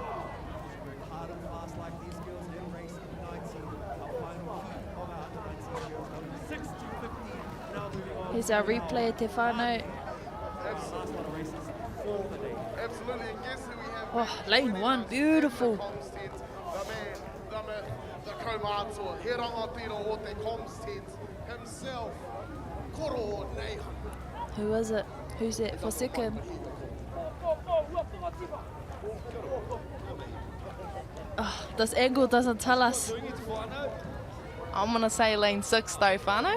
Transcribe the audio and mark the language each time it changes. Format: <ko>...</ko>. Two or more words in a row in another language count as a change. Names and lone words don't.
<en>Hard and fast like these girls in race 19. Our final heat of our under 19 girls, number 6 to 15. Now moving on. Here's our replay,</en> <mi>Te Whānau.</mi> <en>Absolutely, and guess who we have? Oh, lane 1, beautiful. The kaumātua,</en> <mi>he rangatira o te</mi> <en>comms tent himself, Koro Neiha. Who is it? Who's it for second? Oh, this angle doesn't tell us. I'm going to say lane 6 though, whānau.</en>